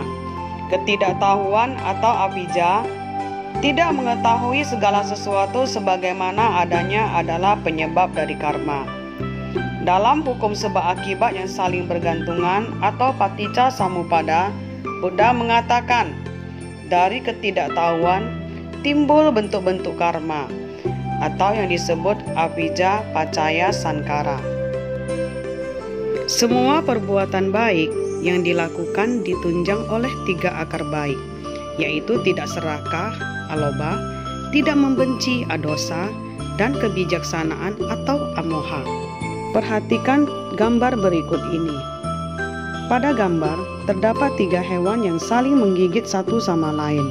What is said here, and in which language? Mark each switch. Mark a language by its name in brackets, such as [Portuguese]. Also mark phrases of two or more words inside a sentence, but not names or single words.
[Indonesian] Ketidaktahuan atau avijja, tidak mengetahui segala sesuatu sebagaimana adanya adalah penyebab dari karma. Dalam hukum sebab akibat yang saling bergantungan atau [Pali] paticca samuppada, [Indonesian] Buddha mengatakan, dari ketidaktahuan timbul bentuk-bentuk karma atau yang disebut [Pali] avijja paccaya sankhara. [Indonesian] Semua perbuatan baik yang dilakukan ditunjang oleh 3 akar baik, yaitu tidak serakah, aloba, tidak membenci, adosa, dan kebijaksanaan atau amoha. Perhatikan gambar berikut ini. Pada gambar terdapat 3 hewan yang saling menggigit satu sama lain.